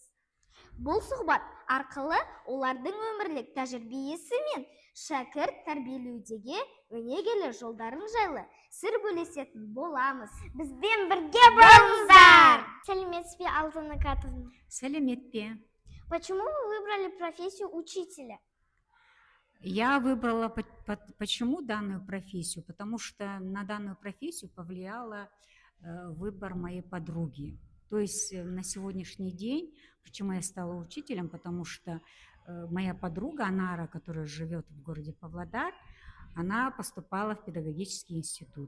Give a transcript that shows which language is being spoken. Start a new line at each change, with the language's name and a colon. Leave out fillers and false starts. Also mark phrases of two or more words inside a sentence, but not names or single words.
Kazakh: Бұл сұхбат арқылы олардың өмірлік тәжірибесі мен шәкірт тәрбиелеудегі өнегелі жолдарын жайлы сыр бөлісетін боламыз. Бізбен бірге болыңыздар. Сәлеметсіз бе, Алтын Акатовна? Сәлемет пе.
Russian: Почему вы выбрали профессию учителя? Я выбрала почему данную профессию, потому что на данную профессию повлияла выбор моей подруги. То есть на сегодняшний день, почему я стала учителем, потому что моя подруга Анара, которая живет в городе Павлодар, она поступала в педагогический институт.